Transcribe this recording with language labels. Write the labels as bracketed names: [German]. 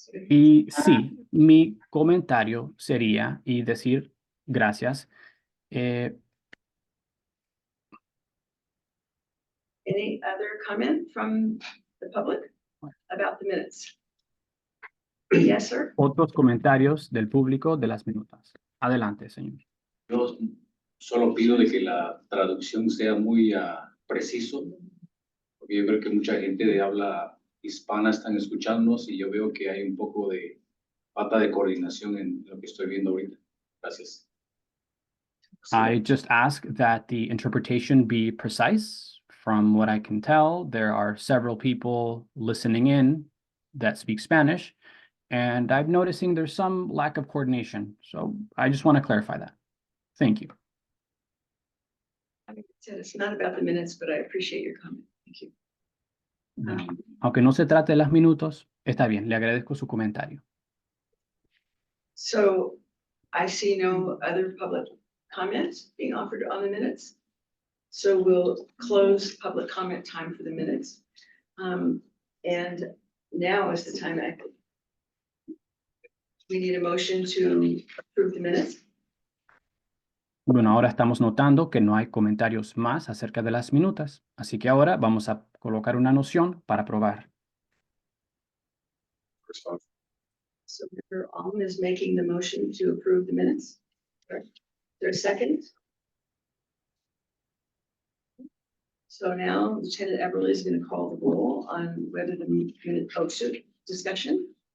[Spanish] Y sí, mi comentario sería y decir gracias. [English] Any other comment from the public about the minutes? Yes, sir. [Spanish] Otros comentarios del público de las minutas. Adelante, señor. Yo Solo pido de que la traducción sea muy preciso, porque yo creo que mucha gente de habla hispana están escuchándonos y yo veo que hay un poco de falta de coordinación en lo que estoy viendo ahorita. Gracias. [English] I just ask that the interpretation be precise. From what I can tell, there are several people listening in that speak Spanish, and I'm noticing there's some lack of coordination. So I just want to clarify that. Thank you. I said it's not about the minutes, but I appreciate your comment. Thank you. [Spanish] Aunque no se trate de los minutos, está bien, le agradezco su comentario. [English] So I see no other public comments being offered on the minutes. So we'll close public comment time for the minutes. And now is the time we need a motion to approve the minutes. [Spanish] Bueno, ahora estamos notando que no hay comentarios más acerca de las minutas, así que ahora vamos a colocar una noción para aprobar. [English] So Member Alm is making the motion to approve the minutes. Is there a second? So now Lieutenant Everly is going to call the roll on whether the minute, discussion.